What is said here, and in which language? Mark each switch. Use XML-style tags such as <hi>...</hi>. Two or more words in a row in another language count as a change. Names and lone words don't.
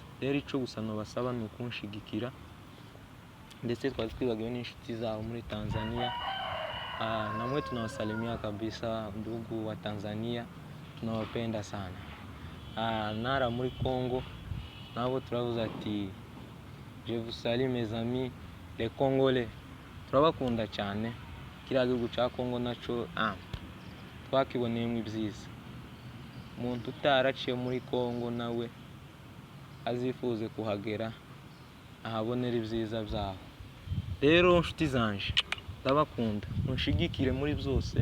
<rw>Rero icyo gusa nobasaba ni ukunshigikira. Ndetse twari twibagiwe n'inshuti zabo muri Tanzania.</rw> <sw>Namwe tunawasalimia kabisa, ndugu wa Tanzania, tunawapenda sana.</sw> <rw>Nara muri Congo nabo turavuze ati</rw> <fr>je vous salue mes amis les Congolais,</fr> <rw>turabakunda cyane. Kiriya gihugu cya Congo naco twakiboneyemo ibyiza. Umuntu utaraciye muri Congo nawe azifuze kuhagera, ahabonera ibyiza byaho. Rero nshuti zanje, ndabakunda, munshigikire muri byose.</rw>